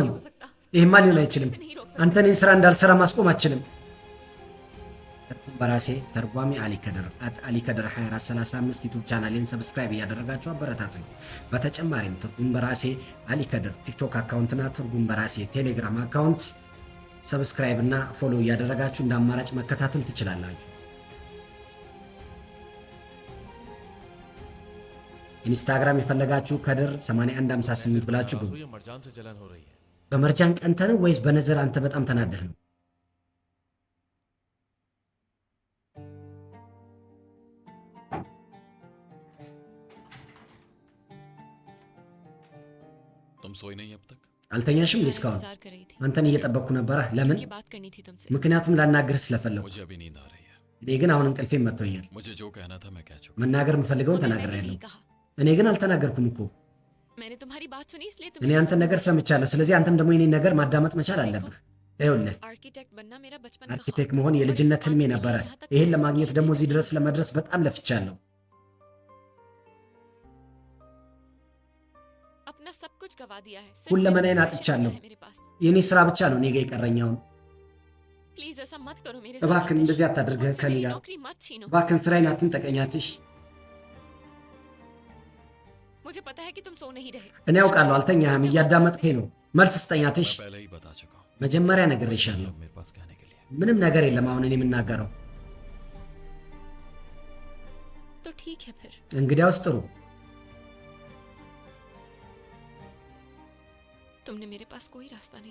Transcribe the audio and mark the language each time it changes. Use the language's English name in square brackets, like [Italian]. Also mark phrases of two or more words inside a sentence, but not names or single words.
[Hindi] नहीं हो सकता। [Amharic] ይህማ ሊሆን አይችልም። [Hindi] इसे नहीं रोक सकता। [Amharic] አንተ እኔን ስራ እንዳልሰራ ማስቆም አትችልም። በራሴ ተርጓሚ አሊ ከድር አሊ ከድር 2435 ዩቲዩብ ቻናሌን ሰብስክራይብ እያደረጋችሁ አበረታቱኝ። በተጨማሪም ትርጉም በራሴ አሊ ከድር ቲክቶክ አካውንትና ትርጉም በራሴ ቴሌግራም አካውንት ሰብስክራይብ እና ፎሎ እያደረጋችሁ እንደ አማራጭ መከታተል ትችላላችሁ። ኢንስታግራም የፈለጋችሁ ከድር 8158 ብላችሁ ግቡ። [Hindi] ये मरजान से जलन हो रही है। [Amharic] በመርጃን ቀንተ ነው ወይስ በነዘር አንተ በጣም ተናደህ ነው? [Hindi] तुम सोई नहीं अब तक? [Amharic] አልተኛሽም እስካሁን? [Hindi] इंतजार कर रही थी [Amharic] አንተን እየጠበቅኩ ነበረ። ለምን? [Hindi] की बात करनी थी तुमसे [Amharic] ምክንያቱም ላናግርህ ስለፈለኩ። [Hindi] मुझे अभी नींद आ रही है। [Amharic] እኔ ግን አሁን እንቅልፌን መጥቶኛል። [Hindi] मुझे जो कहना था मैं कह चुका। [Amharic] መናገር የምፈልገውን [Hindi] मैंने [Amharic] ተናግሬያለሁ። [Hindi] नहीं कहा [Amharic] እኔ ግን አልተናገርኩም እኮ። [Hindi] मैंने तुम्हारी बात सुनी इसलिए [Amharic] እኔ አንተን ነገር ሰምቻለሁ። ስለዚህ አንተም ደግሞ የኔን ነገር ማዳመጥ መቻል አለብህ። ይኸውልህ [Hindi] आर्किटेक्ट बनना मेरा बचपन का [Amharic] አርኪቴክት መሆን የልጅነት ህልሜ ነበረ። ይህን ለማግኘት ደግሞ እዚህ ድረስ ለመድረስ በጣም ለፍቻለሁ። [Hindi] अपना सब कुछ गवा दिया है [Amharic] ሁለመናዬን አጥቻለሁ። [Hindi] मेरे पास [Amharic] የኔ ስራ ብቻ ነው እኔ ጋ የቀረኛውን። [Hindi] प्लीज ऐसा मत करो मेरे [Amharic] እባክህን እንደዚህ አታድርገህ ከኔ ጋር። [Hindi] नौकरी मत छीनो [Amharic] እባክህን ስራዬን አትንጠቀኛትሽ። [Hindi] मुझे पता है कि तुम सो नहीं रहे [Amharic] እኔ ያውቃለሁ አልተኛህም፣ እያዳመጥከኝ ነው። መልስ ስጠኛትሽ። [Hindi] मैं पहले ही बता चुका हूँ। [Amharic] መጀመሪያ ነግሬሻለሁ። [Hindi] मेरे पास कहने के लिए [Amharic] ምንም ነገር የለም አሁን እኔ የምናገረው። [Hindi] तो ठीक है फिर [Amharic] እንግዲያውስ ጥሩ። [Hindi] तुमने मेरे पास कोई रास्ता नहीं